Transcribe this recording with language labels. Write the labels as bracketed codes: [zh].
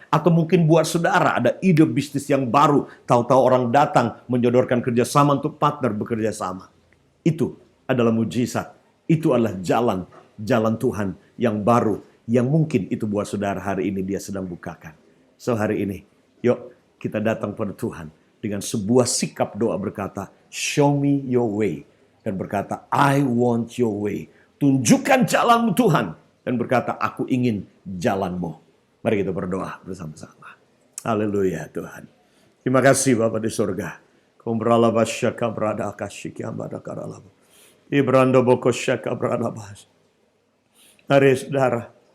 [id] Atau mungkin buat saudara ada ide bisnis yang baru. Tahu-tahu orang datang menyodorkan kerjasama untuk partner bekerja sama. Itu adalah mujizat. Itu adalah jalan Tuhan yang baru. Yang mungkin itu buat saudara hari ini dia sedang bukakan. So hari ini, yuk kita datang pada Tuhan. Dengan sebuah sikap doa berkata, [en] show me your way. [id] Dan berkata, [en] I want your way. [id] Tunjukkan jalanmu Tuhan. Dan berkata, aku ingin jalanmu. Mari kita berdoa bersama-sama. Haleluya Tuhan. Terima kasih Bapa di surga. Kumbrala basyaka berada akasyiki ambada karalabu. Ibrando boko syaka berada bahas. Mari saudara.